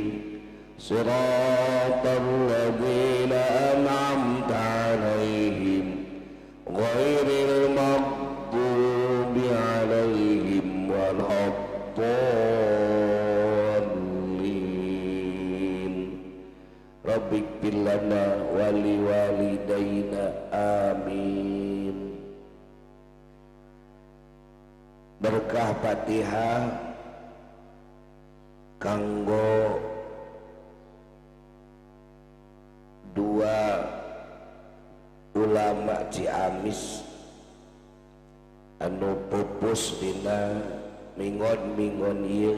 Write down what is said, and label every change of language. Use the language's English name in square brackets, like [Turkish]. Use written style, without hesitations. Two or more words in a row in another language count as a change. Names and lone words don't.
[Arabic] صراط الذين أنعمت عليهم غير المغضوب عليهم ولا الضالين. رب اغفر لنا ولوالدينا آمين. [Sundanese] Berkah Fatihah kanggo dua ulama Ciamis anu pupus dina mingon-mingon ieu.